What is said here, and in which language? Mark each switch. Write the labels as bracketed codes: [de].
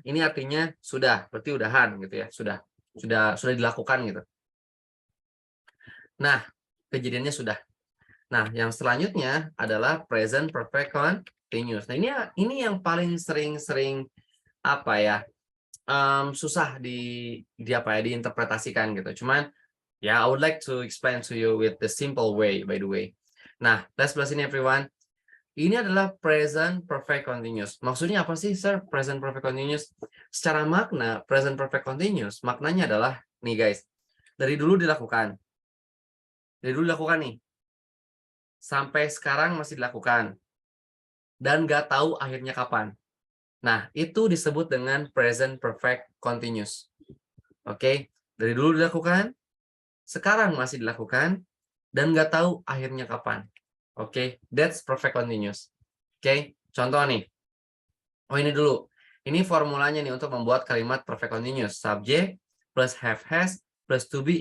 [id] Ini artinya sudah, berarti udahan gitu ya. Sudah dilakukan gitu. Nah, kejadiannya sudah. Nah, yang selanjutnya adalah present perfect continuous. Nah, ini yang paling sering apa ya? Susah diinterpretasikan gitu. Cuman ya, [en] I would like to explain to you with the simple way, by the way. [id] Nah, [en] let's listen everyone. [id] Ini adalah present perfect continuous. Maksudnya apa sih, sir? [en] Present perfect continuous. [id] Secara makna, present perfect continuous, maknanya adalah, nih guys, dari dulu dilakukan. Dari dulu dilakukan nih. Sampai sekarang masih dilakukan. Dan nggak tahu akhirnya kapan. Nah, itu disebut dengan present perfect continuous. Oke, dari dulu dilakukan, sekarang masih dilakukan, dan nggak tahu akhirnya kapan. Oke, [en] that's perfect continuous. [id] Oke, contoh nih. Oh, ini dulu. Ini formulanya nih untuk membuat kalimat perfect continuous. Subject plus have has plus to be.